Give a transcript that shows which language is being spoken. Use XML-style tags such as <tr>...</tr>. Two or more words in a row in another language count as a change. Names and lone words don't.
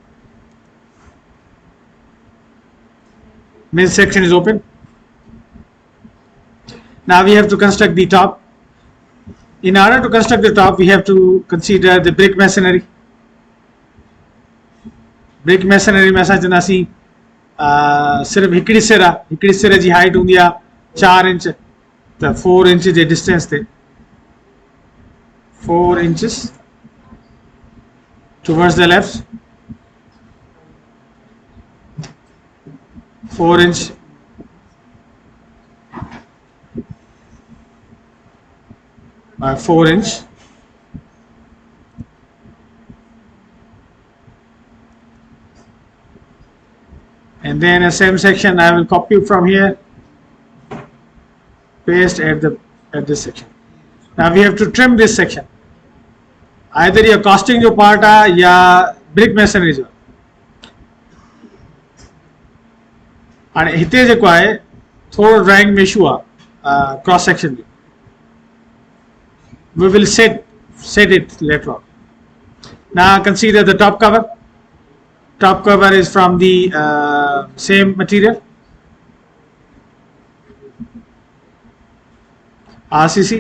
<en>Midsection is open. Now we have to construct the top. In order to construct the top, we have to consider the brick masonry. Brick masonry</en> <sd>में असां चवंदासीं सिर्फ हिकिड़ी सिर जी हाइट हूंदी आहे 4 इंच त 4 इंच जे डिस्टेंस ते</sd> <en>4 inches towards the left, 4 inch by 4 inch, and then a same section I will copy from here, paste at this section. Now we have to trim this section. Either your costing</en> <sd>जो part है या</sd> <en>brick masonry जो.</en> <sd>और हिते जेको आहे थोड़ो drawing में issue आहे</sd> <en>cross section</en> <sd>जो.</sd> <en>We will set it later on. Now consider the top cover. Top cover is from the same material, RCC.</en>